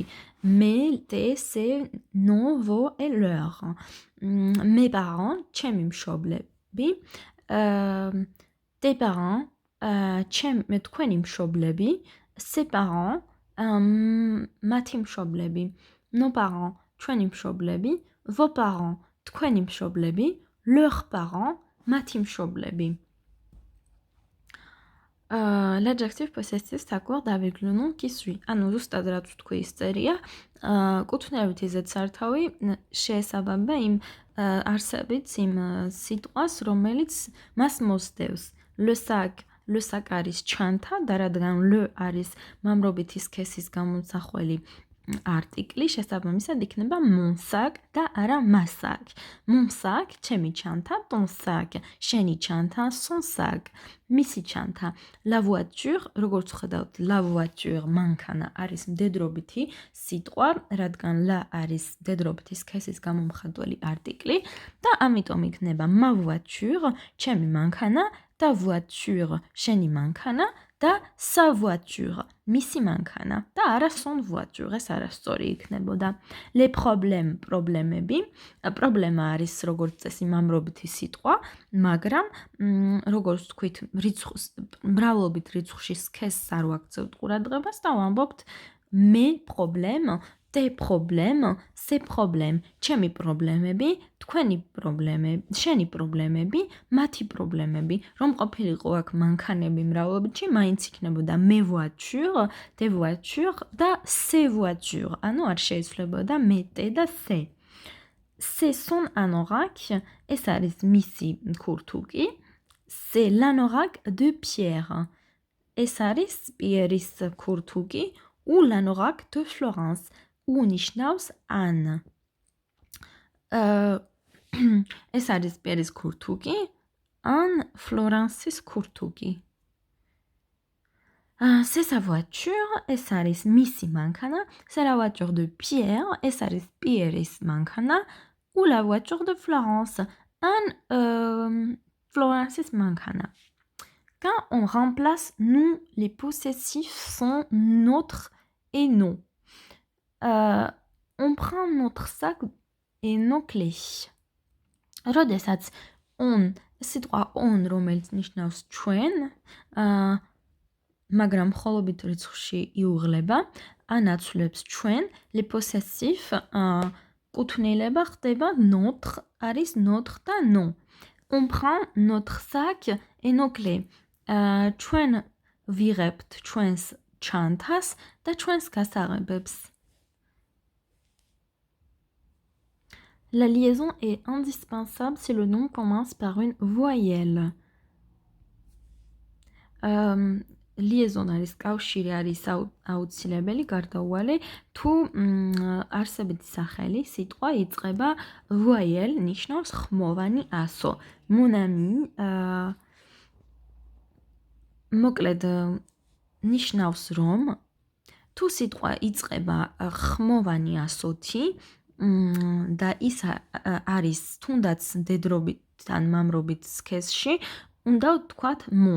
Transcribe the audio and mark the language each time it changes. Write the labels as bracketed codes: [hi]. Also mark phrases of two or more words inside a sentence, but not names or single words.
[fr] Mais, tes, ses, nos, vos et leurs. Mes parents, [ka] ჩემი მშობლები. [fr] Tes parents, [ka] თქვენი მშობლები. [fr] Ses parents, [ka] მათი მშობლები. [fr] Nos parents, [ka] ჩვენი მშობლები. [fr] Vos parents, [ka] თქვენი მშობლები. [fr] Leurs parents, [ka] მათი მშობლები. [fr] L'adjectif possessif s'accorde avec le nom qui suit. [ka] ანუ ზუსტად რაც ვთქვი ის წერია, კუთვნილებითი ზედსართავი შეესაბამება იმ არსებით იმ სიტყვას, რომელიც მას მოსდევს. [fr] Le sac [ka] არის ჩანთა და რადგან le არის მამრობითი სქესის გამომსახველი არტიკლი, შესაბამისად იქნება [fr] mon sac [ka] და არა [fr] ma sac. Mon sac, [ka] ჩემი ჩანთა, [fr] ton sac, [ka] შენი ჩანთა, [fr] son sac, [ka] მისი ჩანთა. [fr] La voiture, [ka] როგორც ხედავთ, [fr] la voiture, [ka] მანქანა არის მდედრობითი სიტყვა, რადგან la არის მდედრობითი სქესის გამომხატველი არტიკლი და ამიტომ იქნება [fr] ma voiture, [ka] ჩემი მანქანა და voiture, შენი მანქანა და [fr] sa voiture, [ka] მისი მანქანა და არა [fr] son voiture, [ka] ეს არასწორი იქნებოდა. [fr] Les problèmes, [ka] პრობლემები, პრობლემა არის როგორც წესი მამრობითი სიტყვა, მაგრამ როგორც თქვით, მრავლობით რიცხვში სქესს არ ვაქცევთ ყურადღებას და ვამბობთ [fr] mes problèmes, tes problèmes, ces problèmes, [ka] ჩემი პრობლემები, თქვენი პრობლემები, შენი პრობლემები, მათი პრობლემები. რომ ყოფილიყო აქ მანქანები მრავლობითში, მაინც იქნებოდა [fr] mes voitures, tes voitures [ka] და [fr] ces voitures. [ka] ანუ არ შეიცვლებოდა [fr] me, te [ka] და ces. [fr] C'est son anorak, [ka] ეს არის მისი ქურთუკი. [fr] C'est l'anorak de Pierre. [ka] ეს არის პიერის ქურთუკი [fr] ou l'anorak de Florence. [ka] U ნიშნავს ან. ეს არის პიერის ქურთუკი ან ფლორანსის ქურთუკი. [fr] C'est sa voiture, [ka] ეს არის მისი მანქანა. [fr] C'est la voiture de Pierre, [ka] ეს არის პიერის მანქანა. [fr] Ou la voiture de Florence, ან Florence's mangana. Quand on remplace nous, les possessifs sont notre et non. On prend notre sac et nos clés. [ka] როდესაც on, სიტყვა on, რომელიც ნიშნავს ჩვენ, მაგრამ მხოლობით რიცხვში იუღლება, ან აცვლებს ჩვენ, [fr] les possessifs [ka] კუთვნილება ხდება notre, არის notre და non. [fr] On prend notre sac et nos clés. [ka] ჩვენ ვიღებთ ჩვენს ჩანთას და ჩვენს გასაღებებს. [fr] La liaison est indispensable si le nom commence par une voyelle. [ka] Liaison არის კავშირი არის აუცილებელი გარდაუვალი თუ არსებითი სახელი სიტყვა იწყება voyelle ნიშნავს ხმოვანი ასო. [fr] Mon ami [ka] მოკლედ ნიშნავს რომ თუ სიტყვა იწყება ხმოვანი ასოთი და ის არის თუნდაც მდედრობით ან მამრობით სქესში, უნდა ვთქვათ mon.